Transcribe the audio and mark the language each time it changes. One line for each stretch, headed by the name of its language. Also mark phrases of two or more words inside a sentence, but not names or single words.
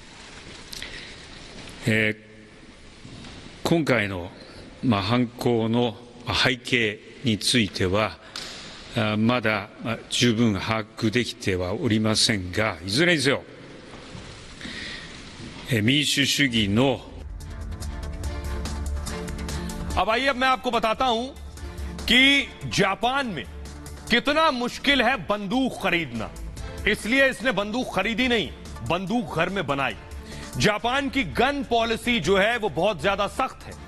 Japanese: 今回の犯行の背景についてはまだ十分把握できてはおりませんが、いずれにせよ民主主義の
Hindi: अब आइए अब मैं आपको बताता हूं कि जापान में कितना मुश्किल है बंदूक खरीदना। इसलिए इसने बंदूक खरीदी नहीं, बंदूक घर में बनाई। जापान की गन पॉलिसी जो है वो बहुत ज्यादा सख्त है।